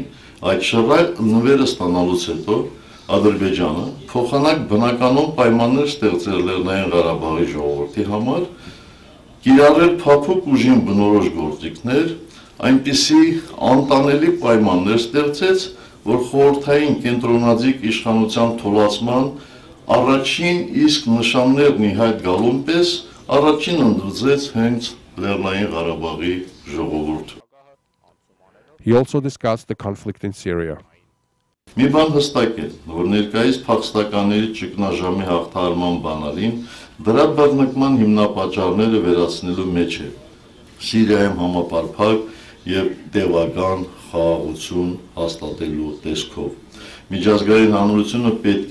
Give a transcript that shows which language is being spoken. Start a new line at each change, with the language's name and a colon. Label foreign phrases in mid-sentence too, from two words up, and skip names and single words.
Armenian: այդ շռայլ նվերը ստանալուց հետո Ադրբեջանը փոխանակ բնականon պայմաններ ստեղծել Լեռնային Ղարաբաղի ժողովրդի համար, կիրառել փափուկ ուժին բնորոշ գործիքներ, այնպիսի անտանելի պայմաններ ստեղծեց, որ խորհրդային կենտրոնաձիգ իշխանության թոլացման առաջին իսկ նշաններն ի հայտ գալուն պես առաջին ընդգծեց հենց Լեռնային Ղարաբաղի ժողովուրդը։
English: He also discussed the conflict in Syria.
Armenian: Մի բան հստակ է, որ ներկայիս փախստականների ճգնաժամի հաղթահարման բանալին դրա բռնկման հիմնապատճառները վերացնելու մեջ է։ Սիրիայում համապարփակ եւ տևական խաղաղություն հաստատելու տեսքով։ Միջազգային հանրությունը պետք